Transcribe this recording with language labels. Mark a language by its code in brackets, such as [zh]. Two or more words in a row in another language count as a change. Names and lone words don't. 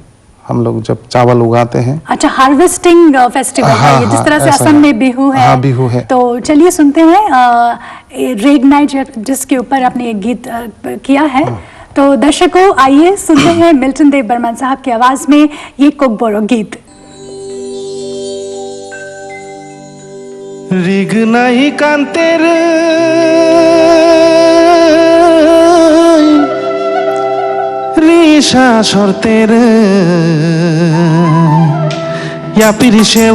[hi] हम लोग जब चावल उगाते हैं। अच्छा, [en] harvesting festival [hi] है ये, जिस तरह से असम में बिहू है। हाँ, बिहू है। तो चलिए सुनते हैं रेगनाई, जिसके ऊपर आपने एक गीत किया है। तो दर्शकों आइए सुनते हैं मिल्टन देव बर्मन साहब की आवाज में ये कोकबोरोक गीत। [trp] रीगनाई कांतेर रीशा शर्तेर या पिरिशे